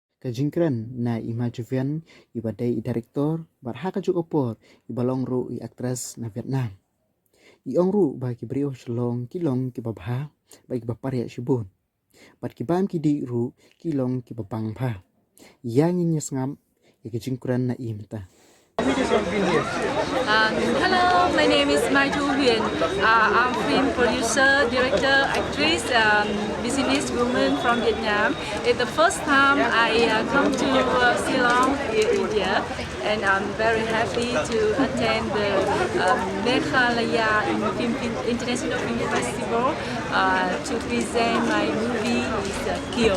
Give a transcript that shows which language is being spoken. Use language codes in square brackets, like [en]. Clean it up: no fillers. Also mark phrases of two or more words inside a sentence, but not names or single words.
[kha] kajingkran na imajuvian ibadai director barhaka jukopor ibalong ru i aktris na Vietnam. Iong ru bagi brio shillong kilong kibabha bagi baparya shibun. Bat kibam kidi ru kilong kibabang pha. Yang inyasngam kajingkran na imta. [en] Hello, my name is Mai Thu Huyền. I'm film producer, director, actress, business woman from Vietnam. It's the first time I come to Shillong, India, and I'm very happy to attend the Meghalaya International Film Festival to present my movie is Kill.